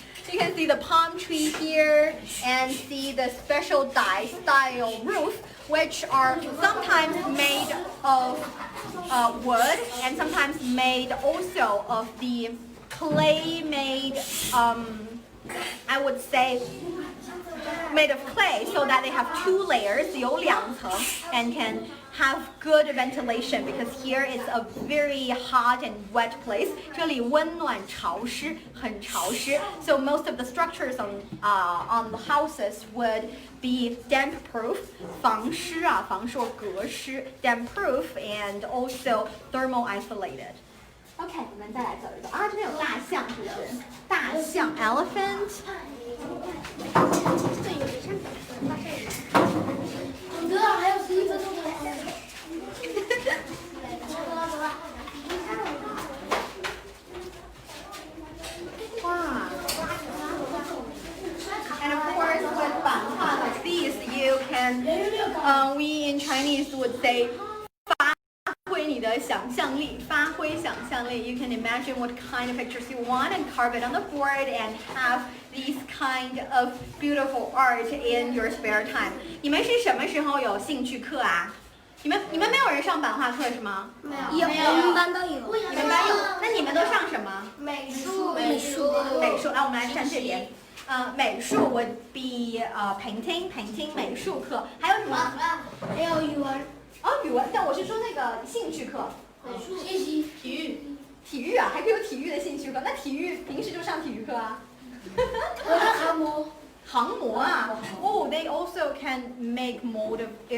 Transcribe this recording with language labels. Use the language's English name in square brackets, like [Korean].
[English] You can see the palm tree here and see the special Dai style roof, which are sometimes made of wood and sometimes made also of the clay made, I would say, made of clay, so that they have 2 layers, [Chinese] 有2层, [English] and can have good ventilation, because here it's a very hot and wet place. [Chinese] 这里温暖潮湿，很潮湿. [English] So most of the structures on the houses would be damp proof, [Chinese] 防湿啊，防说隔湿 [English] damp proof, and also thermal isolated. [Chinese] OK, 我们再来走一走啊，这边有大象，是不是？大象 elephant. 这有点像大象。哥，还有11分钟的。 [English] 哇 And of course, with 版画 like these, you can, we in Chinese would say, [Chinese] 发挥你的想象力，发挥想象力. [English] You can imagine what kind of pictures you want and carve it on the board and have these kind of beautiful art in your spare time. [Chinese] 你们是什么时候有兴趣课啊？你们没有人上版画课是吗？没有，我们班都有。你们班有？那你们都上什么？美术。来，我们来站这边。美术 [English] would be painting [Chinese] 美术课，还有什么？还有语文。语文，但我是说那个兴趣课。学习。体育啊，还可以有体育的兴趣课。那体育平时就上体育课啊。我是航模啊。 [English] Oh, they also can make mold of